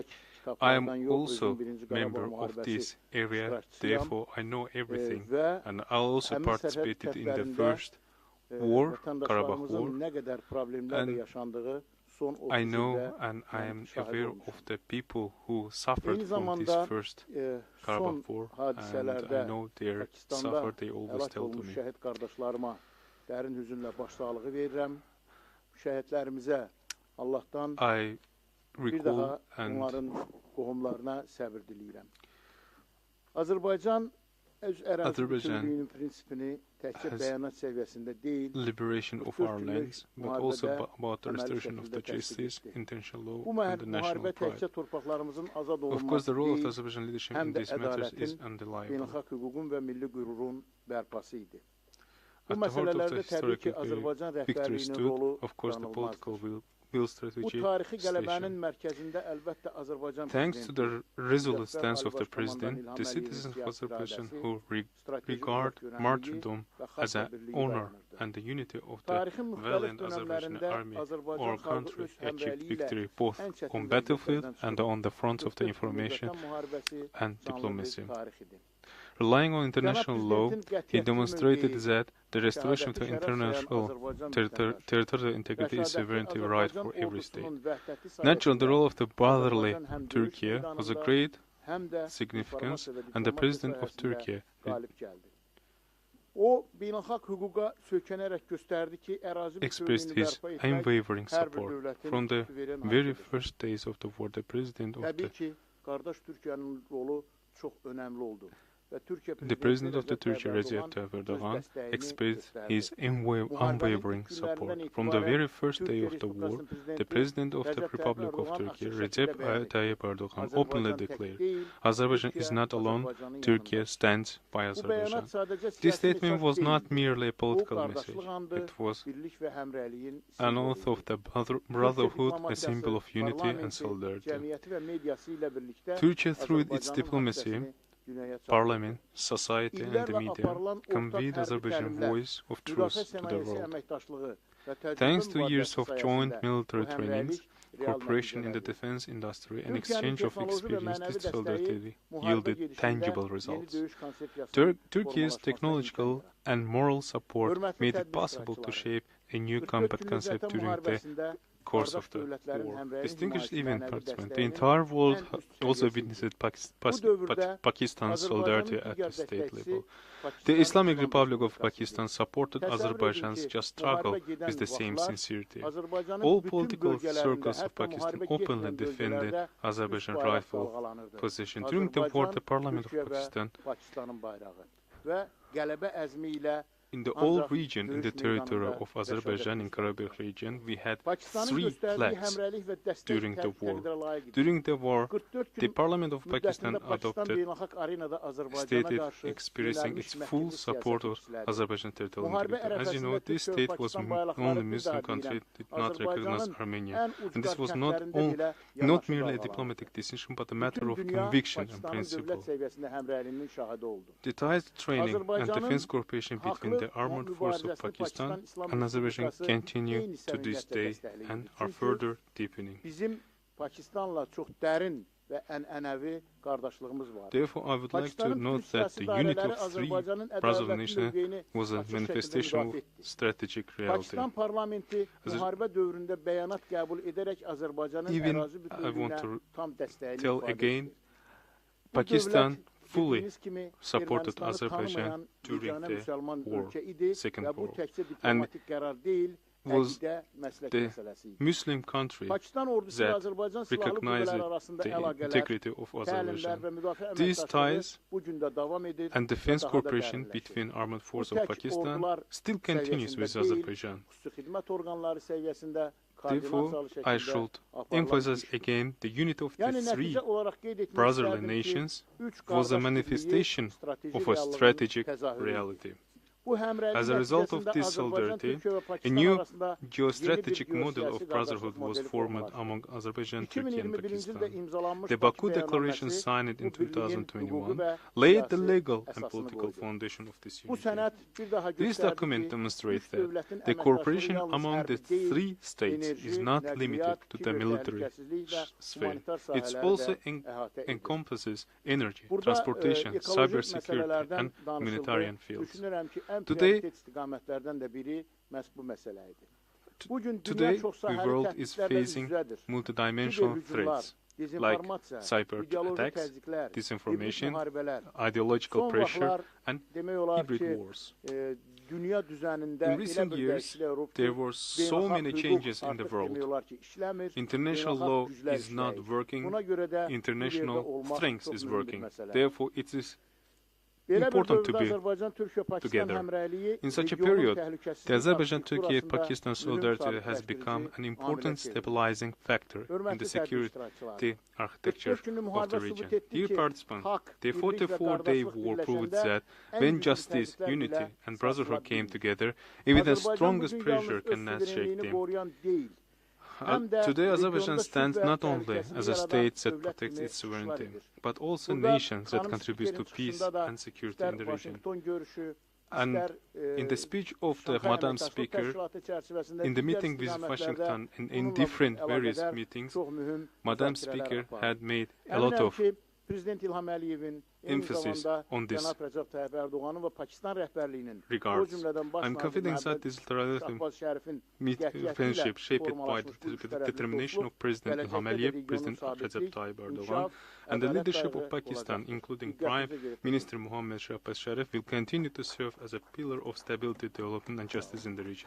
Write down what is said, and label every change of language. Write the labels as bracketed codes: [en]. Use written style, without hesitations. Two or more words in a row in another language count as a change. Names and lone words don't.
[en] I am also member of this area, therefore I know everything, and I also participated in the first war, Karabakh War, and I know and I am aware of the people who suffered from this first Karabakh War, and I know their suffer, they always tell to me. [az] Şəhid qardaşlarıma dərin hüzünlə başsağlığı verirəm. Şəhidlərimizə Allahdan [en] I [az] bir daha [en] recall and [az] onların qohumlarına səbir diləyirəm. Azərbaycan öz ərazi [en] Azerbaijan [az] bütövlüyünün prinsipini təkcə [en] has [az] bəyanat səviyyəsində deyil, [en] liberation of our lands, but also about the restoration of the justice, international law, [az] bu [en] and the national [az] müharibə [en] pride. [az] təkcə torpaqlarımızın azad [en] Of course, the [az] olunması [en] role of the [az] deyil, [en] Azerbaijan leadership [az] həm [en] in [az] də [en] these matters is [az] ədalətin, [en] undeniable. [az] beynəlxalq hüququn və milli qürurun bərpası idi. Bu [en] At the heart of the [az] məsələlərdə təbii ki, [en] historical [az] Azərbaycan [en] victory [az] rəhbərliyinin [en] stood, [az] rolu [en] of course, the political [az] danılmazdır. [en] will [az] Bu [en] strategy [az] tarixi qələbənin [en] station. [az] mərkəzində əlbəttə Azərbaycan [en] Thanks to [az] prezidenti, [en] the resolute [az] Müzəffər [en] stance [az] Ali [en] of the [az] Baş Komandan [en] president, [az] İlham [en] the [az] Əliyevin [en] citizens of [az] siyasi [en] Azerbaijan [az] iradəsi, [en] who [az] strateji [en] regard [az] uzaqgörənliyi [en] martyrdom [az] və [en] as [az] xalq [en] an [az] birliyi [en] honor [az] dayanırdı. [en] and the unity of the [az] Tarixin müxtəlif [en] valiant Azerbaijan [az] dönəmlərində [en] army [az] Azərbaycan [en] or [az] xalqı [en] country [az] öz [en] achieved [az] həmrəyliyi ilə [en] victory both [az] ən çətin [en] on battlefield [az] vəziyyətlərdən [en] and [az] çıxıb, [en] on the fronts of the [az] 44 günlük [en] information [az] Vətən müharibəsi [en] and [az] canlı bir [en] diplomacy. [az] tarix idi. [en] Relying on international law, he demonstrated [az] mövqeyi, [en] that the restoration of the [az] şəhadəti şərəf [en] international [az] sayan Azərbaycan [en] territorial integrity is [az] Rəşadətli [en] sovereignty right [az] Azərbaycan [en] for every state. [az] ordusunun vəhdəti [en] Naturally, the [az] sayəsində [en] role of the brotherly [az] Azərbaycan həm döyüş [en] Turkey was a [az] meydanında, [en] great [az] həm də [en] significance, [az] informasiya və [en] and the [az] diplomatiya [en] president of [az] sayəsində [en] Turkey [az] qalib gəldi. O, beynəlxalq hüquqa söykənərək göstərdi ki, ərazi [en] expressed [az] bütövlüyünü [en] his [az] bərpa etmək [en] unwavering [az] hər bir [en] support. [az] dövlətin [en] From the [az] suveren [en] very [az] haqqıdır. [en] first days of the war, the president of [az] Təbii [en] the [az] ki, qardaş Türkiyənin rolu çox önəmli oldu. Və Türkiyə [en] The president of the Recep Turkey, Recep [az] Erdoğan, [en] Tayyip [az] öz [en] Erdogan, [az] dəstəyini [en] expressed [az] göstərdi. [en] his unwavering [az] ilk [en] support. [az] günlərindən [en] From the [az] itibarən [en] very first day [az] Türkiyə [en] of the war, [az] Respublikasının [en] the [az] prezidenti [en] president of the [az] Recep Tayyip [en] Republic of [az] Erdoğan [en] Turkey, [az] açıq [en] Recep [az] şəkildə bəyan etdi. [en] Tayyip Erdogan, openly [az] Azərbaycan tək [en] declared, [az] deyil, [en] Azerbaijan is [az] Türkiyə [en] not alone, [az] Azərbaycanın [en] Turkey [az] yanında. [en] stands by [az] Bu [en] Azerbaijan. [az] bəyanat sadəcə [en] This [az] siyasi [en] statement [az] mesaj [en] was not [az] deyildi. [en] merely a [az] Bu [en] political message, [az] qardaşlıq andı, [en] it was [az] birlik və həmrəyliyin [en] an [az] simvolu [en] oath [az] idi. [en] of the brotherhood, a symbol of unity and [az] parlamenti, [en] solidarity. [az] cəmiyyəti və mediası ilə birlikdə [en] Turkey, through its [az] Azərbaycanın [en] diplomacy, [az] mühafizəsini dünyaya çatdırdı. [en] parliament, society, and the [az] İllərlə [en] media [az] aparılan [en] conveyed [az] ortaq hərbi [en] Azerbaijan [az] təlimlər, [en] voice of truth [az] müdafiə [en] to the [az] sənayesi [en] world. [az] əməkdaşlığı və təcrübə [en] Thanks to years [az] mübadiləsi [en] of joint [az] sayəsində [en] military [az] bu [en] trainings, [az] həmrəylik real [en] cooperation in the [az] nəticələr verdi. [en] defense industry, and [az] Türkiyənin [en] exchange of [az] texnoloji və [en] experience, [az] mənəvi [en] this [az] dəstəyi [en] solidarity [az] müharibə [en] yielded [az] gedişində [en] tangible [az] yeni [en] results. [az] döyüş konsepsiyasının [en] Turkey's [az] formalaşmasına [en] technological [az] imkan yarattı. [en] and moral support [az] Hörmətli [en] made it [az] tədbir [en] possible to [az] iştirakçıları, [en] shape a new [az] 44 [en] combat [az] günlük [en] concept [az] Vətən [en] during the [az] müharibəsində [en] course [az] qardaş [en] of the [az] dövlətlərin [en] war. [az] həmrəylik [en] Distinguished [az] himayəsi [en] event [az] mənəvi [en] participants, the [az] dəstəyinin [en] entire world [az] ən üst [en] also [az] səviyyəsi idi. [en] witnessed [az] Bu dövrdə [en] Pakistan's solidarity [az] Azərbaycanın [en] at [az] digər [en] the state [az] dəstəkçisi [en] level. [az] Pakistan [en] The Islamic [az] İslam [en] Republic of [az] Respublikası idi. [en] Pakistan supported [az] Təsəvvür edin [en] Azerbaijan's [az] ki, [en] just struggle [az] müharibə gedən [en] with the same [az] vaxtlar [en] sincerity. [az] Azərbaycanın [en] All [az] bütün [en] political [az] bölgələrində, [en] circles of [az] hətta [en] Pakistan [az] müharibə [en] openly [az] getməyən [en] defended [az] bölgələrdə [en] Azerbaijan [az] üç bayraq [en] rifle [az] dalğalanırdı. [en] position. During the war, the Parliament of [az] Türkiyə və [en] Pakistan, [az] Pakistanın bayrağı və qələbə əzmi ilə [en] in the whole [az] ancaq [en] region, in the [az] döyüş [en] territory [az] meydanında [en] of Azerbaijan, in [az] rəşadət [en] Karabakh region, we had [az] Pakistanın [en] 3 [az] göstərdiyi [en] flags [az] həmrəylik və dəstək [en] during the war. [az] təqdirə layiq idi. [en] During the war, [az] 44 [en] the [az] gün [en] Parliament of Pakistan [az] müddətində Pakistan [en] adopted [az] beynəlxalq arenada Azərbaycana [en] stated [az] qarşı [en] expressing its [az] yönəlmiş [en] full [az] məhdudluq [en] support of [az] siyasəti izlədi. [en] Azerbaijan territorial [az] Müharibə [en] integrity. As you know, [az] ərəfəsində [en] this [az] Türkiyə və [en] state was [az] Pakistan [en] the [az] bayraqları [en] only [az] bir [en] Muslim [az] daha [en] country [az] deyirəm, [en] that did not recognize [az] Azərbaycanın [en] Armenia. [az] ən [en] And this [az] ucqar [en] was not [az] kəndlərində belə [en] not [az] yanaşı [en] merely a [az] dalğalandı. [en] diplomatic decision, but a matter [az] Bütün [en] of [az] dünya [en] conviction and [az] Pakistanın [en] principle. [az] dövlət səviyyəsində həmrəyliyinin şahidi oldu. [en] The ties, training, and [az] Azərbaycanın [en] defense cooperation between the [az] haqlı [en] armed forces of [az] mübarizəsini [en] Pakistan [az] İslam [en] and Azerbaijan [az] Respublikası [en] continue [az] eyni [en] to this [az] səviyyətdə [en] day [az] dəstəkləyir. [en] and are [az] Çünki [en] further deepening. [az] Bizim Pakistanla çox dərin və ənənəvi qardaşlığımız var. [en] Therefore, I would like to note that the unity of three brotherly nations was a manifestation of strategic reality. [az] Pakistan parlamenti müharibə dövründə bəyanat qəbul edərək Azərbaycanın [en] Even [az] ərazi [en] I want [az] bütövlüyünə [en] to [az] tam dəstəyini [en] tell [az] ifadə [en] again, [az] etdi. Bu [en] Pakistan [az] dövlət [en] fully [az] bildiyiniz kimi [en] supported [az] Ermənistanı [en] Azerbaijan [az] tanımayan [en] during [az] yeganə [en] the [az] müsəlman [en] war, [az] ölkə idi [en] second [az] və bu [en] war. [az] təkcə [en] And [az] diplomatik qərar deyil, [en] was [az] əqidə, məslək [en] the [az] məsələsi idi. [en] Muslim country [az] Pakistan ordusu və [en] that [az] Azərbaycan silahlı [en] recognized [az] qüvvələri arasında [en] the [az] əlaqələr, [en] integrity of [az] təlimlər və [en] Azerbaijan. [az] müdafiə [en] These [az] əməkdaşlığı [en] ties [az] bu gün də davam edir [en] and [az] və [en] defense [az] daha da [en] cooperation [az] dərinləşir. [en] between armed forces [az] Bu [en] of [az] tək [en] Pakistan [az] ordular [en] still continues with [az] səviyyəsində deyil, [en] Azerbaijan. [az] xüsusi xidmət orqanları səviyyəsində [en] Therefore, [az] koordinasiyalı [en] I [az] şəkildə [en] should [az] aparılan [en] emphasize [az] işdir. [en] again the unity of the [az] Yəni [en] three [az] nəticə olaraq qeyd etmək [en] brotherly [az] istərdim ki, [en] nations [az] üç [en] was a [az] qardaş [en] manifestation [az] birliyi strateji [en] of a [az] reallığın [en] strategic [az] təzahürüdür. [en] reality. [az] Bu həmrəylik [en] As a result of [az] nəticəsində [en] this [az] Azərbaycan, [en] solidarity, [az] Türkiyə və [en] a [az] Pakistan [en] new [az] arasında [en] geostrategic [az] yeni bir [en] model of [az] geosiyasi [en] brotherhood [az] qardaşlıq [en] was [az] modeli [en] formed [az] formalaşdı. [en] among Azerbaijan, Turkey, and [az] 2021-ci ildə [en] Pakistan. [az] imzalanmış [en] The [az] Bakı [en] Baku Declaration [az] bəyannaməsi [en] signed in [az] bu birliyin hüquqi [en] 2021 [az] və [en] laid the [az] siyasi [en] legal and [az] əsasını [en] political [az] qoydu. [en] foundation of this [az] Bu [en] unity. [az] sənəd bir daha [en] This [az] göstərdi [en] document [az] ki, [en] demonstrates [az] üç [en] that [az] dövlətin [en] the [az] əməkdaşlığı [en] cooperation [az] yalnız [en] among the [az] hərbi deyil, [en] three states [az] enerji, [en] is not [az] nəqliyyat, [en] limited to the [az] kiber [en] military [az] təhlükəsizlik və [en] sphere. [az] humanitar [en] It [az] sahələri [en] also [az] də əhatə edir. [en] encompasses energy, [az] Burada [en] transportation, [az] ekolojik [en] cybersecurity, [az] məsələlərdən [en] and [az] danışıldı. [en] humanitarian fields. [az] Düşünürəm ki, ən [en] Today- [az] prioritet istiqamətlərdən də biri məhz bu məsələ idi. Bu gün dünya [en] Today, [az] çox [en] the [az] sahəli [en] world is [az] təhdidlərlə [en] facing [az] üz-üzədir. [en] multidimensional [az] Kiber hücumlar, [en] threats like [az] dezinformasiya, [en] cyber [az] ideoloji [en] attacks, [az] təzyiqlər, [en] disinformation, [az] hibrid müharibələr. [en] ideological [az] Son [en] pressure, [az] vaxtlar [en] and [az] demək olar [en] hybrid [az] ki, [en] wars. [az] dünya düzənində [en] In [az] elə [en] recent [az] bir [en] years, [az] dəyişikliklər olub ki, [en] there were so [az] beynəlxalq [en] many [az] hüquq [en] changes in the [az] artıq [en] world. [az] demək olar ki, işləmir, [en] International [az] beynəlxalq [en] law [az] güclər [en] is not [az] işləyir. [en] working, [az] Buna görə də bu yerdə [en] international [az] olmaq [en] strength [az] çox [en] is [az] mühüm bir [en] working. [az] məsələdir. [en] Therefore, it is [az] Belə bir [en] important to [az] dövrdə [en] be [az] Azərbaycan, Türkiyə, [en] Pakistan together. [az] həmrəyliyi [en] In such a [az] regionun [en] period, [az] təhlükəsizlik [en] the Azerbaijan, [az] arxitekturu [en] Turkey, [az] arasında [en] Pakistan [az] mühüm [en] solidarity has [az] sabitləşdirici [en] become an [az] amilə [en] important [az] çevrilir. [en] stabilizing factor in [az] Hörmətli [en] the [az] tədbir [en] security [az] iştirakçıları, [en] architecture [az] 44 günlük [en] of [az] müharibə [en] the [az] sübut [en] region. [az] etdi [en] Dear [az] ki, [en] participants, [az] haqq, [en] the [az] birlik və [en] 44-day [az] qardaşlıq [en] war proved [az] birləşəndə [en] that [az] ən [en] when [az] güclü [en] justice, [az] təhdidlər [en] unity, [az] belə [en] and brotherhood [az] sarsıla [en] came [az] bilmir. [en] together, even the [az] Azərbaycan [en] strongest [az] bugün [en] pressure [az] yalnız öz [en] cannot shake [az] suverenliyini [en] them. [az] qoruyan deyil, həm də [en] Today, Azerbaijan [az] regionda [en] stands [az] sülh və [en] not only [az] təhlükəsizlik [en] as a [az] yaradan [en] state that [az] dövlət [en] protects [az] kimi [en] its sovereignty, [az] çıxışlar edir. [en] but also [az] Burada [en] nations that [az] xanım [en] contributes to [az] spikerin [en] peace [az] çıxışında da [en] and security in [az] istər [en] the region. [az] Washington görüşü, [en] And [az] istər [en] in the speech of the [az] Şanxay [en] Madam [az] Əməkdaşlıq [en] Speaker, [az] Təşkilatı çərçivəsində [en] in the [az] digər [en] meeting with [az] istiqamətlərdə [en] Washington and in [az] bununla [en] different [az] əlaqədar [en] various meetings, [az] çox mühüm [en] Madam [az] müzakirələr [en] Speaker [az] aparıldı. [en] had made a lot [az] Əminəm [en] of [az] ki, Prezident İlham Əliyevin eyni [en] emphasis [az] zamanda [en] on this [az] Cənab Rəcəb Tayyip Ərdoğanın və Pakistan rəhbərliyinin, o [en] regards. [az] cümlədən baş [en] I'm [az] nazir [en] confident that [az] Məhəmməd [en] this trilateral [az] Şahbaz Şərifin [en] friendship shaped by [az] formalaşmış bu [en] the [az] üçtərəfli [en] determination [az] dostluq [en] of President İlham [az] gələcəkdə də [en] Aliyev, [az] regionun [en] President [az] sabitlik, [en] Recep Tayyip Erdogan, [az] inkişaf, [en] and the [az] ədalət [en] leadership [az] qayğı [en] of Pakistan, [az] olacaqdır. [en] including [az] Diqqətinizi [en] Prime [az] yetirək. [en] Minister Mohammed Shahbaz Sharif, will continue to serve as a pillar of stability, development, and justice in the region.